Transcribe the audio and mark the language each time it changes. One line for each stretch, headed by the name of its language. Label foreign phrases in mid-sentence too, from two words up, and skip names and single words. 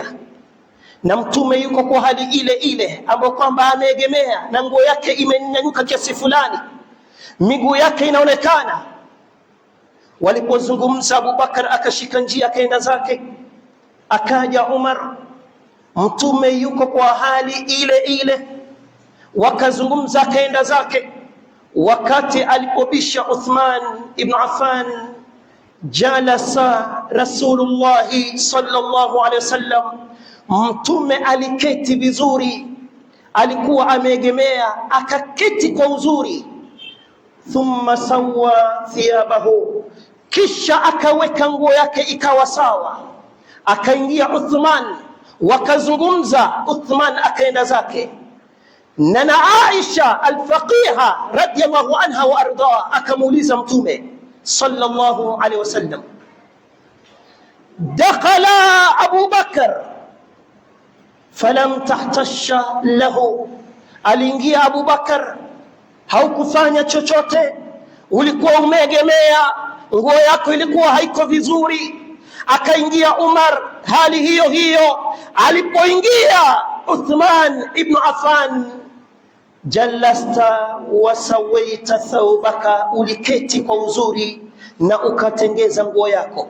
Swahili: Na Mtume yuko kwa hali ile ile ambayo kwamba ameegemea na nguo yake imenyanyuka kiasi fulani, miguu yake inaonekana. Walipozungumza, Abu Bakar akashika njia akaenda zake. Akaja Umar, Mtume yuko kwa hali ile ile, wakazungumza, akaenda zake. Wakati alipobisha Uthman ibn Affan,
Arabic: جلس رسول الله صلى الله عليه وسلم,
Swahili: Mtume aliketi vizuri, alikuwa ameegemea, akaketi kwa uzuri.
Arabic: ثم سوى ثيابه,
Swahili: kisha akaweka nguo yake ikawa sawa. Akaingia Uthman, wakazungumza, Uthman akaenda zake.
Arabic: Na Aisha al-Faqiha رضي الله عنها وأرضاها
Swahili: akamuuliza Mtume
Arabic: صلى الله عليه وسلم دخل أبو بكر فلم تهتش له,
Swahili: aliingia Abu Bakar, haukufanya chochote, ulikuwa umeegemea, nguo yako ilikuwa haiko vizuri. Akaingia Umar, hali hiyo hiyo. Alipoingia Uthman ibn Affan,
Arabic: جلست وسويت ثوبك,
Swahili: uliketi kwa uzuri na ukatengeza nguo yako.